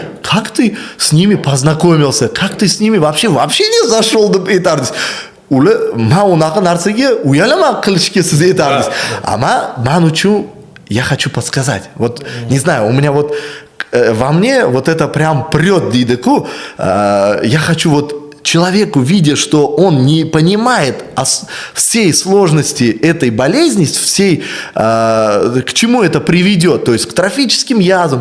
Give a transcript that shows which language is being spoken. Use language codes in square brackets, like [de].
[ru] Как ты с ними познакомился? Как ты с ними вообще не зашел [uz] deb aytardingiz. Ular men unaqa narsaga uyalaman qilishga siz aytardingiz. Ammo men uchun [ru] я хочу подсказать. Вот не знаю, у меня вот во мне вот это прям прет дейдеку. Я хочу вот человеку, видя, что он не понимает всей сложности этой болезни, к чему это приведет, то есть к трофическим язвам.